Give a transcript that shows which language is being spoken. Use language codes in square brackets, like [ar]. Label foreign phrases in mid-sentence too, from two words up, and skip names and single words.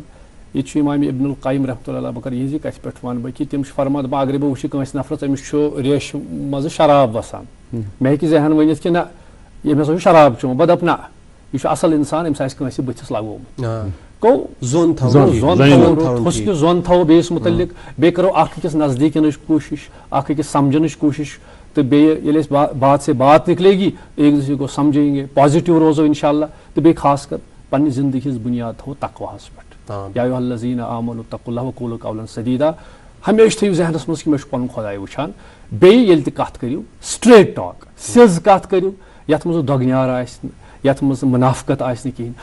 [ks] ییٚتہِ چھُ امام ابن القیم [ar] رحمتہ اللہ [ks] بہٕ کرٕ یِہنٛزِ کتھِ پٮ۪ٹھ ونہٕ بہٕ کہِ تِم چھِ فرمان دپان اگرے بہٕ وٕچھِ کٲنٛسہِ نفرس أمِس چھُ ریشہِ منٛزٕ شراب وسان مےٚ ہیٚکہِ ذہن ؤنِتھ کہِ نہ ییٚمۍ ہسا چھُ شراب چوٚمُت بہٕ دپہٕ نہ یہِ چھُ اصل انسان أمِس آسہِ کٲنٛسہِ بٕتھِس لگومُت گوٚو زوٚن حُسنہِ زوٚن تھاوو بیٚیِس مُتعلق بیٚیہِ کرو اکھ أکِس نزدیٖک یِنٕچ کوٗشش اکھ أکِس سمجھنٕچ کوٗشش تہٕ بیٚیہِ ییٚلہِ أسۍ [ur] بات سے بات نکلے گی ایک دوسرے کو سمجھیں گے [ks] پازِٹِو روزو [ar] انشاء اللہ [ks] تہٕ بیٚیہِ خاص کر پننہِ زندگی ہٕنٛز بُنیاد تھاوو تقواہس پٮ۪ٹھ. [ar] یا ایُہا الذیٖنَ آمَنُوا اتَّقُوا اللَّهَ وَقُولُوا قَوْلًا سَدیٖدًا. [ks] ہمیشہِ تھٲیِو ذہنس منٛز کہِ مےٚ چھُ پنُن خۄداے وٕچھان. بیٚیہِ ییٚلہِ تہِ کتھ کٔرِو [en] straight talk [ks] سیٚز کتھ کٔرِو یتھ منٛز دۄگنیار آسہِ نہٕ یتھ منٛز مُنافقت آسہِ نہٕ کِہینۍ.